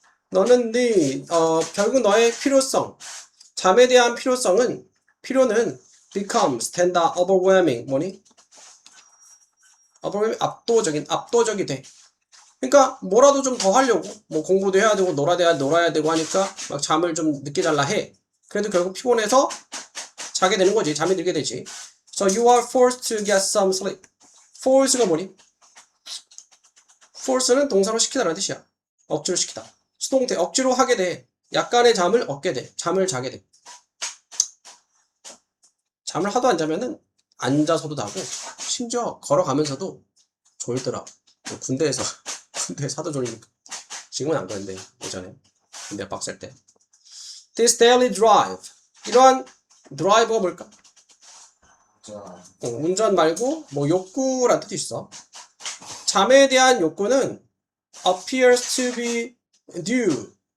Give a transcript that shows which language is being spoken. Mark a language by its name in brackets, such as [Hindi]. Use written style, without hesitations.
[Korean] 너는 결국 너의 필요성 잠에 대한 필요는 becomes 된다 overwhelming 뭐니? 압도적이 돼. 그러니까 뭐라도 좀 더 하려고 뭐 공부도 해야 되고 놀아야 되고 하니까 막 잠을 좀 늦게 잘라 해. 그래도 결국 피곤해서 자게 되는 거지. 잠이 들게 되지. [English] So you are forced to get some sleep. [Korean] force가 뭐니? force는 동사로 시키다라는 뜻이야. 억지로 시키다. 수동태 억지로 하게 돼. 약간의 잠을 얻게 돼. 잠을 자게 돼. 잠을 하도 안 자면은 앉아서도 자고 심지어 걸어가면서도 졸더라. 군대에서 하도 졸리니까. 지금은 안 그런데 예전에 군대 빡셀 때. [English] This daily drive. [Korean] 이러한 드라이브가 뭘까? 운전 말고 뭐 욕구란 뜻이 있어. 잠에 대한 욕구는 [English] appears to be due.